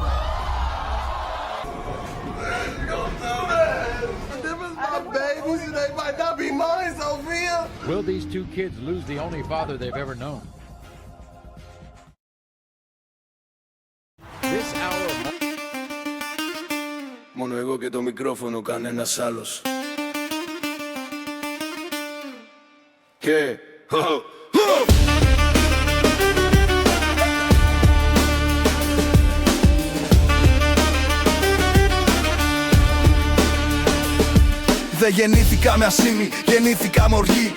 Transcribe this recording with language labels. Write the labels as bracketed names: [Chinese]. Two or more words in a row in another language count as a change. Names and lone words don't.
[English] Them is my babies and they might not be mine, Sophia. Will these 2 kids lose the only father they've ever known? This hour of... [Greek] Μόνο εγώ και το μικρόφωνο, κανένας άλλος. Και... Δεν γεννήθηκα με ασήμι, γεννήθηκα με οργή.